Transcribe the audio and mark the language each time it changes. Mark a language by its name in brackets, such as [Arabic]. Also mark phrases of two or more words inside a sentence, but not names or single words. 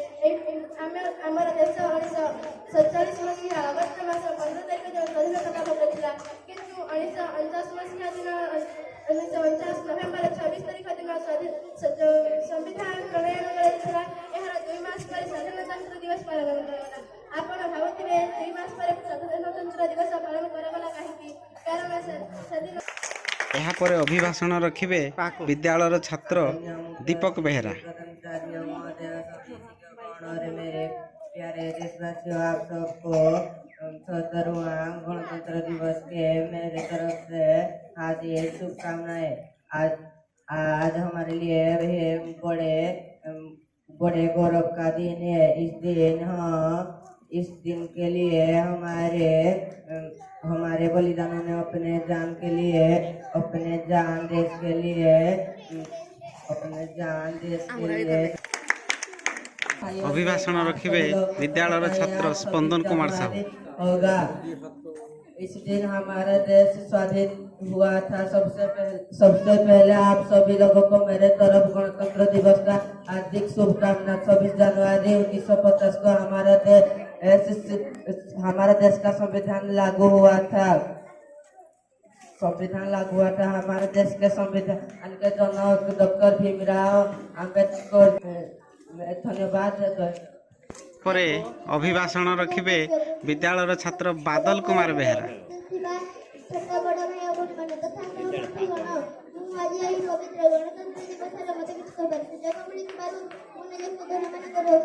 [Odia] ଆମର ଦେଶ 1947 ମସିହା ଅଗଷ୍ଟ ମାସ 15 ତାରିଖ ଦିନ ସ୍ୱାଧୀନତା ଲାଭ କରିଥିଲା, କିନ୍ତୁ 1949 ମସିହା ଦିନ 1949 ନଭେମ୍ବର 26 ତାରିଖ ଦିନ ସମ୍ବିଧାନ ପ୍ରଣୟନ କରାଯାଇଥିଲା। ଏହାର 2 ମାସ ପରେ ସାଧାରଣତନ୍ତ୍ର ଦିବସ ପାଳନ କରାଗଲା। ଆପଣ ଭାବୁଥିବେ 2 ମାସ ପରେ ସାଧାରଣତନ୍ତ୍ର ଦିବସ ପାଳନ କରାଗଲା କାହିଁକି? କାରଣ ସେଦିନ। ଏହାପରେ ଅଭିଭାଷଣ ରଖିବେ ବିଦ୍ୟାଳୟର ଛାତ୍ର ଦୀପକ ବେହେରା। [Hindi] मेरे प्यारे देशवासियों, आप सबको 77वां गणतंत्र दिवस के मेरे तरफ से हार्दिक शुभकामनाएं। आज हमारे लिए बड़े गौरव का दिन है। इस दिन के लिए हमारे बलिदानों ने अपने जान देश के लिए [Odia] ଅଭିଭାଷଣ ରଖିବେ ବିଦ୍ୟାଳୟର ଛାତ୍ର ସ୍ପନ୍ଦନ କୁମାର ସାହୁ। [Hindi] होगा। इस दिन हमारा देश स्वाधीन हुआ था। सबसे पहले आप सभी लोगों को मेरे तरफ गणतंत्र दिवस का हार्दिक शुभकामना। 26 जनवरी 1950 को हमारा देश का संविधान लागू हुआ था। हमारे देश के संविधान के जनक डॉक्टर भीमराव आम्बेडकर। धन्यवाद। [Odia] ପରେ ଅଭିଭାଷଣ ରଖିବେ ବିଦ୍ୟାଳୟର ଛାତ୍ର ବାଦଲ କୁମାର ବେହେରା। ଛୋଟ ବଡ଼ ଭାଇ ଓ ଭଉଣୀମାନେ ତଥା ମୁଁ ଆଜି ଏହି ପବିତ୍ର ଗଣତନ୍ତ୍ର ଦିବସରେ ମୋତେ କିଛି କହିବାର ସୁଯୋଗ ମିଳିଥିବାରୁ ମୁଁ ନିଜକୁ ଧନ୍ୟ ମନେ କରୁଅଛି।